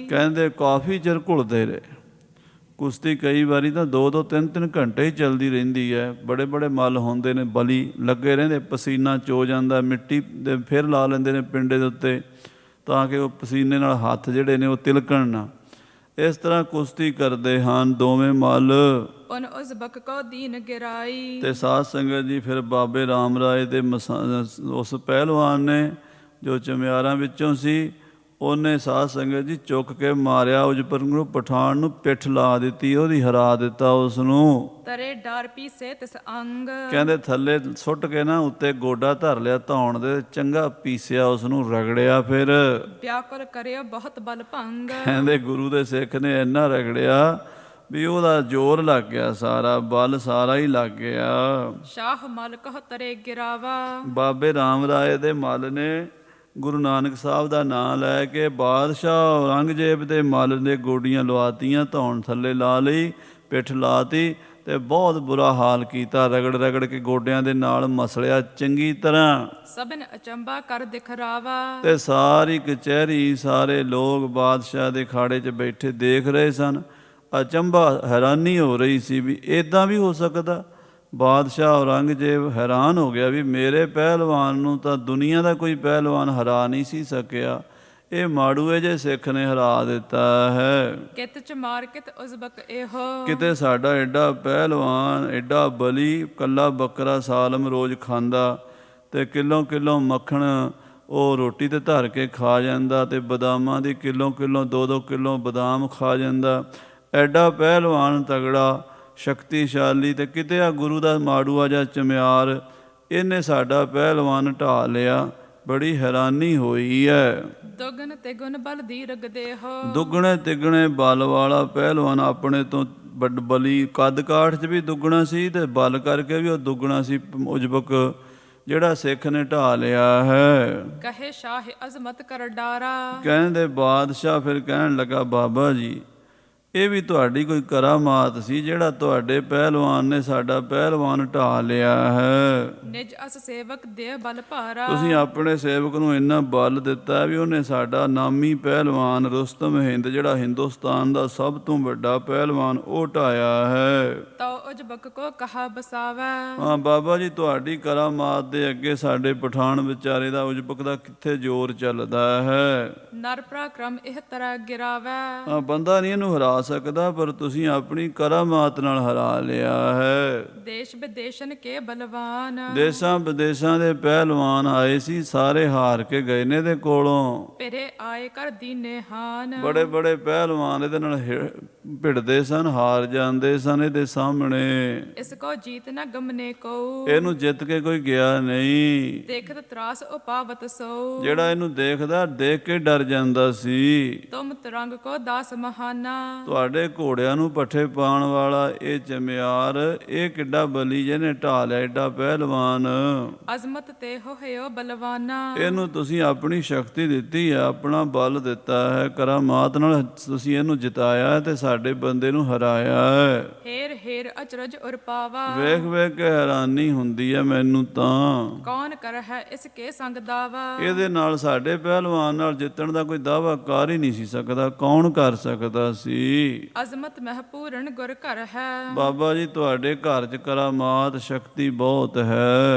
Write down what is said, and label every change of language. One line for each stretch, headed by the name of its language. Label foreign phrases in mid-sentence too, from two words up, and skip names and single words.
Punjabi: ਕਹਿੰਦੇ ਕਾਫੀ ਚਿਰ ਘੁਲਦੇ ਰਹੇ। ਕੁਸ਼ਤੀ ਕਈ ਵਾਰੀ ਤਾਂ 2-2 3-3 ਘੰਟੇ ਹੀ ਚੱਲਦੀ ਰਹਿੰਦੀ ਹੈ। ਬੜੇ ਬੜੇ ਮੱਲ ਹੁੰਦੇ ਨੇ, ਬਲੀ ਲੱਗੇ ਰਹਿੰਦੇ, ਪਸੀਨਾ ਚੋ ਜਾਂਦਾ, ਮਿੱਟੀ ਦੇ ਫਿਰ ਲਾ ਲੈਂਦੇ ਨੇ ਪਿੰਡੇ ਦੇ ਉੱਤੇ ਤਾਂ ਕਿ ਉਹ ਪਸੀਨੇ ਨਾਲ ਹੱਥ ਜਿਹੜੇ ਨੇ ਉਹ ਤਿਲਕਣ ਨਾ। ਇਸ ਤਰ੍ਹਾਂ ਕੁਸ਼ਤੀ ਕਰਦੇ ਹਨ ਦੋਵੇਂ ਮੱਲ।
Braj: उन उजबक को दीन गिराई।
Punjabi: ਤੇ ਸਾਧ ਸੰਗਤ ਜੀ ਫਿਰ ਬਾਬੇ ਰਾਮ ਰਾਏ ਦੇ ਉਸ ਪਹਿਲਵਾਨ ਨੇ ਜੋ ਚਮਿਆਰਾਂ ਵਿੱਚੋਂ ਸੀ, ਉਹਨੇ ਸਾਧ ਸੰਗਤ ਜੀ ਚੁੱਕ ਕੇ ਮਾਰਿਆ ਉਜਬਰ ਨੂੰ, ਪਠਾਨ ਨੂੰ ਪਿੱਠ ਲਾ ਦਿੱਤੀ, ਉਹਦੀ ਹਰਾ ਦਿੱਤਾ ਉਸ ਨੂੰ।
Braj: तरे डार पीसे तिस अंग।
Punjabi: ਕਹਿੰਦੇ ਥੱਲੇ ਸੁੱਟ ਕੇ ਨਾ ਉੱਤੇ ਗੋਡਾ ਧਰ ਲਿਆ ਧੌਣ ਦੇ, ਚੰਗਾ ਪੀਸਿਆ ਉਸ ਨੂੰ, ਰਗੜਿਆ। ਫਿਰ
Braj: व्याकुल करे बहुत बल भंग।
Punjabi: ਕਹਿੰਦੇ ਗੁਰੂ ਦੇ ਸਿੱਖ ਨੇ ਇੰਨਾ ਰਗੜਿਆ ਵੀ ਉਹਦਾ ਜ਼ੋਰ ਲੱਗ ਗਿਆ, ਸਾਰਾ ਬਲ ਸਾਰਾ ਹੀ ਲੱਗ ਗਿਆ।
Braj: शाह मल कह तरे गिरावा।
Punjabi: ਬਾਬੇ ਰਾਮ ਰਾਏ ਦੇ ਮੱਲ ਨੇ ਗੁਰੂ ਨਾਨਕ ਸਾਹਿਬ ਦਾ ਨਾਂ ਲੈ ਕੇ ਬਾਦਸ਼ਾਹ ਔਰੰਗਜ਼ੇਬ ਦੇ ਮੱਲ ਦੇ ਗੋਡੀਆਂ ਲਵਾਤੀਆਂ, ਧੌਣ ਥੱਲੇ ਲਾ ਲਈ, ਪਿੱਠ ਲਾਤੀ ਤੇ ਬਹੁਤ ਬੁਰਾ ਹਾਲ ਕੀਤਾ। ਰਗੜ ਰਗੜ ਕੇ ਗੋਡਿਆਂ ਦੇ ਨਾਲ ਮਸਲਿਆ ਚੰਗੀ ਤਰ੍ਹਾਂ।
Braj: सबन अचंबा कर दिखरावा।
Punjabi: ਤੇ ਸਾਰੀ ਕਚਹਿਰੀ, ਸਾਰੇ ਲੋਕ ਬਾਦਸ਼ਾਹ ਦੇ ਖਾੜੇ 'ਚ ਬੈਠੇ ਦੇਖ ਰਹੇ ਸਨ। ਅਚੰਭਾ, ਹੈਰਾਨੀ ਹੋ ਰਹੀ ਸੀ ਵੀ ਇਦਾਂ ਵੀ ਹੋ ਸਕਦਾ। ਬਾਦਸ਼ਾਹ ਔਰੰਗਜ਼ੇਬ ਹੈਰਾਨ ਹੋ ਗਿਆ ਵੀ ਮੇਰੇ ਪਹਿਲਵਾਨ ਨੂੰ ਤਾਂ ਦੁਨੀਆ ਦਾ ਕੋਈ ਪਹਿਲਵਾਨ ਹਰਾ ਨਹੀਂ ਸੀ ਸਕਿਆ, ਇਹ ਮਾੜੂਏ ਜੇ ਸਿੱਖ ਨੇ ਹਰਾ ਦਿੱਤਾ ਹੈ।
Braj: कित च मार कित उजबक एहो।
Punjabi: ਕਿਤੇ ਸਾਡਾ ਐਡਾ ਪਹਿਲਵਾਨ, ਐਡਾ ਬਲੀ, ਕੱਲਾ ਬੱਕਰਾ ਸਾਲਮ ਰੋਜ਼ ਖਾਂਦਾ ਤੇ ਕਿਲੋ ਕਿਲੋ ਮੱਖਣ ਉਹ ਰੋਟੀ ਤੇ ਧਰ ਕੇ ਖਾ ਜਾਂਦਾ, ਤੇ ਬਦਾਮਾਂ ਦੀ ਕਿਲੋ ਕਿਲੋ 2-2 ਕਿਲੋ ਬਦਾਮ ਖਾ ਜਾਂਦਾ। ਐਡਾ ਪਹਿਲਵਾਨ ਤਗੜਾ, ਸ਼ਕਤੀਸ਼ਾਲੀ, ਤੇ ਕਿਤੇ ਆ ਗੁਰੂ ਦਾ ਮਾੜੂਆ ਜਾਂ ਚਮਿਆਰ, ਇਹਨੇ ਸਾਡਾ ਪਹਿਲਵਾਨ ਢਾ ਲਿਆ। ਬੜੀ ਹੈਰਾਨੀ ਹੋਈ ਹੈ।
Braj: दुगन तिगुन बल दीर्घ देहो।
Punjabi: ਦੁੱਗਣੇ ਤਿੱਗਣੇ ਬਲ ਵਾਲਾ ਪਹਿਲਵਾਨ, ਆਪਣੇ ਤੋਂ ਬਲੀ, ਕੱਦ ਕਾਠ 'ਚ ਵੀ ਦੁੱਗਣਾ ਸੀ ਤੇ ਬਲ ਕਰਕੇ ਵੀ ਉਹ ਦੁੱਗਣਾ ਸੀ, ਉਜਬਕ ਜਿਹੜਾ ਸਿੱਖ ਨੇ ਢਾ ਲਿਆ ਹੈ।
Braj: कहे शाह अजमत कर डारा।
Punjabi: ਕਹਿੰਦੇ ਬਾਦਸ਼ਾਹ ਫਿਰ ਕਹਿਣ ਲੱਗਾ, ਬਾਬਾ ਜੀ ਇਹ ਵੀ ਤੁਹਾਡੀ ਕੋਈ ਕਰਾਮਾਤ ਸੀ ਜਿਹੜਾ ਤੁਹਾਡੇ ਪਹਿਲਵਾਨ ਨੇ ਸਾਡਾ ਪਹਿਲਵਾਨ ਢਾ ਲਿਆ ਹੈ।
Braj: निज अस सेवक दे बल भारा।
Punjabi: ਤੁਸੀਂ ਆਪਣੇ ਸੇਵਕ ਨੂੰ ਇੰਨਾ ਬਲ ਦਿੱਤਾ ਵੀ ਉਹਨੇ ਸਾਡਾ ਨਾਮੀ ਪਹਿਲਵਾਨ ਰੁਸਤਮ ਹਿੰਦ, ਜਿਹੜਾ ਹਿੰਦੁਸਤਾਨ ਦਾ ਸਭ ਤੋਂ ਵੱਡਾ ਪਹਿਲਵਾਨ, ਉਹ ਢਾਇਆ ਹੈ।
Braj: तो उजबक को कहा बसावा।
Punjabi: ਹਾਂ ਬਾਬਾ ਜੀ, ਤੁਹਾਡੀ ਕਰਾਮਾਤ ਦੇ ਅੱਗੇ ਸਾਡੇ ਪਠਾਨ ਵਿਚਾਰੇ ਦਾ, ਉਜਬਕ ਦਾ ਕਿੱਥੇ ਜ਼ੋਰ ਚੱਲਦਾ ਹੈ।
Braj: नर पराक्रम एह तरह गिरावा।
Punjabi: ਹਾਂ ਬੰਦਾ ਨਹੀਂ ਇਹਨੂੰ ਹਰਾ ਸਕਦਾ, ਪਰ ਤੁਸੀਂ ਆਪਣੀ ਕਰਾਮਾਤ ਨਾਲ ਹਰਾ ਲਿਆ ਹੈ।
Braj: देश विदेशन के बलवान।
Punjabi: ਦੇਸ਼ਾਂ ਵਿਦੇਸ਼ਾਂ ਦੇ ਪਹਿਲਵਾਨ ਆਏ ਸੀ, ਸਾਰੇ ਹਾਰ ਕੇ ਗਏ ਨੇ ਇਹਦੇ ਕੋਲੋਂ।
Braj: फिरे आए कर दीने हान।
Punjabi: ਬੜੇ ਬੜੇ ਪਹਿਲਵਾਨ ਇਹਦੇ ਨਾਲ ਭਿੜਦੇ ਸਨ, ਹਾਰ ਜਾਂਦੇ ਸਨ ਇਹਦੇ ਸਾਹਮਣੇ।
Braj: इसको जीत न गमने को।
Punjabi: ਇਹਨੂੰ ਜਿੱਤ ਕੇ ਕੋਈ ਗਿਆ ਨਹੀਂ।
Braj: देखत त्रास उपावत सो।
Punjabi: ਜਿਹੜਾ ਇਹਨੂੰ ਦੇਖਦਾ, ਦੇਖ ਕੇ ਡਰ ਜਾਂਦਾ ਸੀ।
Braj: तुम तरंग को दास महाना।
Punjabi: ਤੁਹਾਡੇ ਘੋੜਿਆਂ ਨੂੰ ਪੱਠੇ ਪਾਉਣ ਵਾਲਾ ਇਹ ਚਮਿਆਰ, ਇਹ ਕਿੱਡਾ ਬਲੀ ਜਿਹਨੇ ਢਾ ਲਿਆ, ਏਡਾ ਪਹਿਲਵਾਨ।
Braj: अजमत ते हो बलवाना।
Punjabi: ਇਹਨੂੰ ਤੁਸੀਂ ਆਪਣੀ ਸ਼ਕਤੀ ਦਿੱਤੀ ਹੈ, ਆਪਣਾ ਬਲ ਦਿੱਤਾ ਹੈ, ਕਰਾਮਾਤ ਨਾਲ ਤੁਸੀਂ ਇਹਨੂੰ ਜਿਤਾਇਆ ਹੈ ਤੇ ਸਾਡੇ ਬੰਦੇ ਨੂੰ ਹਰਾਇਆ ਹੈ।
Braj: हेर हेर अचरज उर पावा।
Punjabi: ਵੇਖ ਵੇਖ ਕੇ ਹੈਰਾਨੀ ਹੁੰਦੀ ਹੈ ਮੈਨੂੰ ਤਾਂ।
Braj: कौन कर है इसके संग दावा।
Punjabi: ਇਹਦੇ ਨਾਲ, ਸਾਡੇ ਪਹਿਲਵਾਨ ਨਾਲ ਜਿੱਤਣ ਦਾ ਕੋਈ ਦਾਅਵਾ ਕਰ ਹੀ ਨਹੀਂ ਸੀ ਸਕਦਾ, ਕੌਣ ਕਰ ਸਕਦਾ ਸੀ।
Braj: अजमत महपूर्ण गुर कर है।
Punjabi: ਬਾਬਾ ਜੀ ਤੁਹਾਡੇ ਘਰ 'ਚ ਕਰਾਮਾਤ ਸ਼ਕਤੀ ਬਹੁਤ ਹੈ।